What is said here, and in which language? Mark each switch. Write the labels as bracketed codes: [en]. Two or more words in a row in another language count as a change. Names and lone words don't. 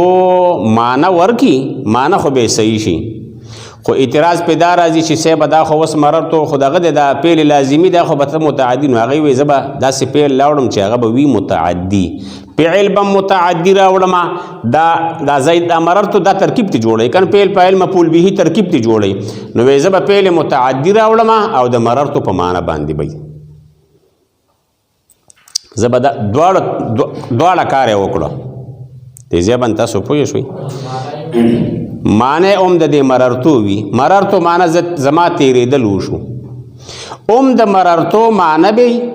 [ps] معنی ورکي معنی خو به صحیح شي خو اعتراض پې دا راځي چې صاحب دا خو اوس مررتو خو دغه دی دا فعل لازمي دی خو به ته متعدي نو هغې وایي زه به داسې فعل راوړم چې هغه به وي متعدي فعل به متعدي راوړم دا زید دا مررتو دا ترکیب ته جوړوي کنه فعل فاعل مفعول به ترکیب ته جوړوي نو وایي زه به فعل متعدي راوړم او د مررتو په معنی باندې به زه به دواړه کار یې وکړو دې ځای باندې تاسو پوه شوئ معنی اوم د دې مررتو وي مررتو معنی زما تیرېدل وشو اوم د مررتو معنی به